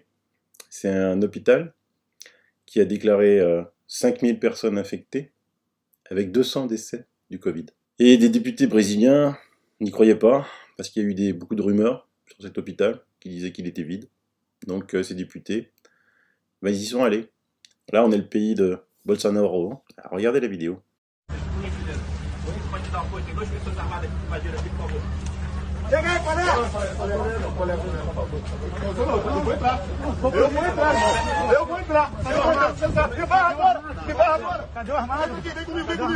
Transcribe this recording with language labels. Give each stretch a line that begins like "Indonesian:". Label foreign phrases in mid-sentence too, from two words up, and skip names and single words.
French: C'est un hôpital qui a déclaré 5000 personnes infectées, avec 200 décès du Covid. Et des députés brésiliens n'y croyaient pas, parce qu'il y a eu beaucoup de rumeurs sur cet hôpital qui disaient qu'il était vide. Donc ces députés, ils y sont allés. Là, on est le pays de Bolsonaro. Alors, regardez la vidéo.
Portuguese: Cheguei, Coné! Eu vou entrar. E vai agora. Cadê o armado? Vem comigo.